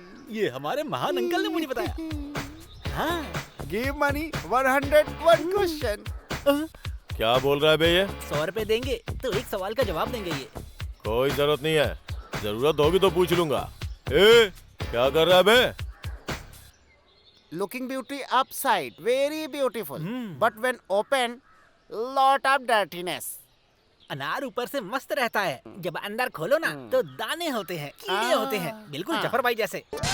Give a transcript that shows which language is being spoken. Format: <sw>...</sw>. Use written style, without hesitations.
<hi>ये हमारे महान अंकल ने मुझे बताया। हाँ।</hi> <en>Give money 101 question.</en> <hi>क्या बोल रहा है बे ये? 100 रुपए देंगे तो एक सवाल का जवाब देंगे ये। कोई जरूरत नहीं है, जरूरत होगी तो पूछ लूंगा। ए, क्या कर रहा है बे?</hi> <en>Looking beauty upside, very beautiful. But when open, lot of dirtiness.</en> <hi>अनार ऊपर से मस्त रहता है, जब अंदर खोलो ना तो दाने होते हैं, कीड़े होते हैं, बिल्कुल जफर भाई जैसे।</hi>